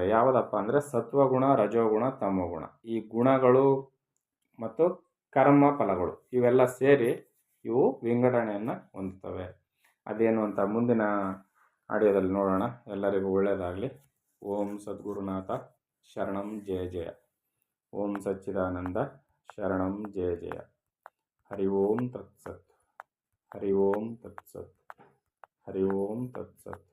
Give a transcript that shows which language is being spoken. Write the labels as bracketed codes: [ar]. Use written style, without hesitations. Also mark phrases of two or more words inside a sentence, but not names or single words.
[kn] ಯಾವುದಪ್ಪ ಅಂದರೆ ಸತ್ವಗುಣ, ರಜೋಗುಣ, ತಮೋಗುಣ. ಈ ಗುಣಗಳು ಮತ್ತು ಕರ್ಮ ಫಲಗಳು ಇವೆಲ್ಲ ಸೇರಿ ಇವು ವಿಂಗಡಣೆಯನ್ನು ಹೊಂದುತ್ತವೆ. ಅದೇನು ಅಂತ ಮುಂದಿನ ಆಡಿಯೋದಲ್ಲಿ ನೋಡೋಣ. ಎಲ್ಲರಿಗೂ ಒಳ್ಳೆಯದಾಗಲಿ. [sa] ಓಂ ಸದ್ಗುರುನಾಥ ಶರಣಂ ಜಯ ಜಯ. ಓಂ ಸಚ್ಚಿದಾನಂದ ಶರಣಂ ಜಯ ಜಯ. ಹರಿ ಓಂ ತತ್ಸತ್. ಹರಿ ಓಂ ತತ್ಸತ್. ಹರಿ ಓಂ ತತ್ಸತ್.